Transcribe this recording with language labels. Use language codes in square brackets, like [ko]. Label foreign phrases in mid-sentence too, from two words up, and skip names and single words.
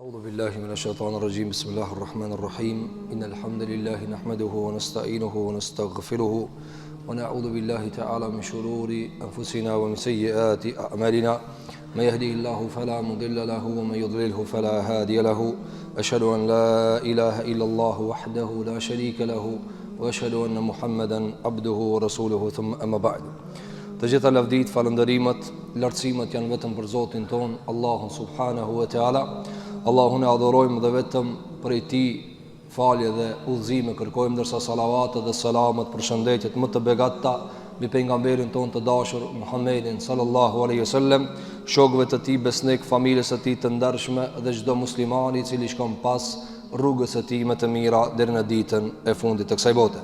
[ar] أعوذ بالله من الشيطان الرجيم بسم الله الرحمن الرحيم إن الحمد لله نحمده ونستعينه ونستغفره ونعوذ بالله تعالى من شرور أنفسنا ومن سيئات أعمالنا من يهديه الله فلا مضل له ومن يضلله فلا هادي له أشهد أن لا إله إلا الله وحده لا شريك له وأشهد أن محمدا عبده ورسوله ثم أما بعد. [sq] Të gjitha lavdit, falëndërimet, lartësimet janë vetëm për Zotin ton, Allahun [ar] سبحانه وتعالى. [sq] Allahun e adhurojmë dhe vetëm prej Tij falje dhe udhëzime kërkojmë, ndërsa salavatet dhe selamet, përshëndetjet më të begatta mbi pejgamberin ton të dashur Muhammedin [ar] صلى الله عليه وسلم, [sq] shokëve të Tij besnik, familjes së Tij të ndershme dhe çdo muslimani i cili shkon pas rrugës së Tij më të mira deri në ditën e fundit të kësaj bote.